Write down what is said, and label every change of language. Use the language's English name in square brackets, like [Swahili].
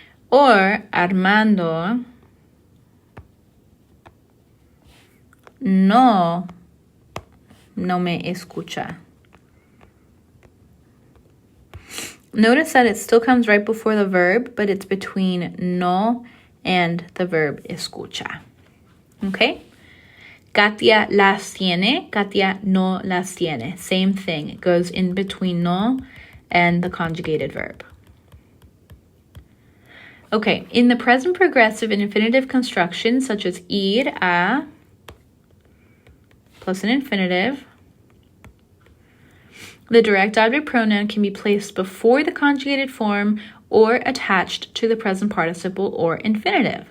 [Spanish] Or Armando no me escucha. [English] Notice that it still comes right before the verb, but it's between no and the verb escucha. Okay? [Spanish] Katia las tiene, Katia no las tiene. [English] Same thing. It goes in between no and the conjugated verb. Okay, in the present progressive and infinitive constructions, such as ir a plus an infinitive, the direct object pronoun can be placed before the conjugated form or attached to the present participle or infinitive.